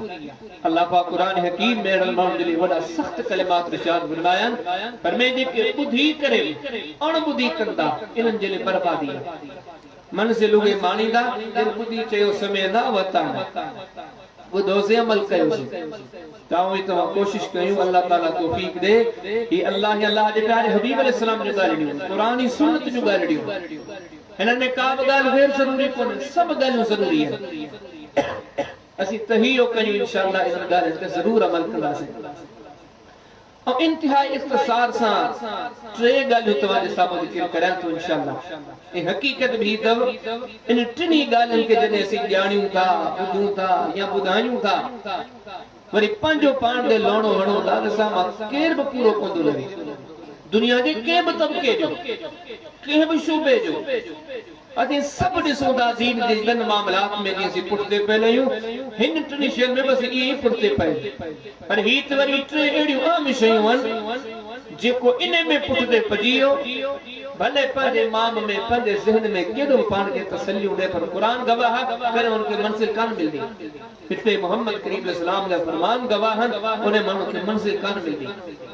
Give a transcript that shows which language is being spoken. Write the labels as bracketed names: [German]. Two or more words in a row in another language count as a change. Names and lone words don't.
[Sindhi] अल्लाह पाक क़ुरान हकीम में अहिड़नि माण्हुनि जे लाइ वॾा सख़्त कलिमात इरशाद फरमाया आहिनि, पर में जेके ॿुधी करे अणॿुधी कंदा इन्हनि जे लाइ बर्बादी आहे। मंज़िल उहे माणींदा जिन ॿुधी चयो समय न वता ॿुधोसीं अमल कयोसीं। ताऊं तव्हां कोशिश कयूं, अल्लाह ताला तौफीक दे। ही अल्लाह जे प्यारे हबीब अलैहिस्सलाम जो ॻाल्हियूं, क़ुरान जी सुन्नत जूं ॻाल्हियूं, हिननि में का बि ॻाल्हि गैर ज़रूरी कोन्हे, सभु ॻाल्हियूं ज़रूरी आहिनि। असीं तहियो कयूं इंशाअल्लाह इन्हनि ॻाल्हियुनि ते ज़रूर अमल कंदासीं। [Urdu] اور انتہائی اختصار سے [Sindhi] टे ॻाल्हियूं तव्हांजे साम्हूं ज़िक्र करियां थो इंशाअल्लाह। ऐं हक़ीक़त भी अथव इन टिनी ॻाल्हियुनि खे जॾहिं असीं ॼाणियूं था, ॿुधूं था या ॿुधायूं था, वरी पंहिंजो पाण ते लहणो वणो ॻाल्हि सां मां केर बि पूरो कोन रहे। दुनिया जे कंहिं बि तबके जो, कंहिं बि शूबे जो असीं सब ॾिसूं था दीन जे इन मामलात में जीअं असीं पुठिते पियल आहियूं हिन टिनि शयुनि में बसि इहे ई पुठिते पए पर ही त वरी टे अहिड़ियूं आम शयूं आहिनि जेको इन में पुठिते पइजी वियो भले पंहिंजे माम में पंहिंजे ज़हन में केॾो पाण खे तसल्लियूं ॾे पर क़ुरान गवाह करे उनखे मंज़िल कान मिलंदी हिते मोहम्मद करीम इस्लाम जा फरमान गवाह आहिनि उन माण्हू खे मंज़िल कान मिलंदी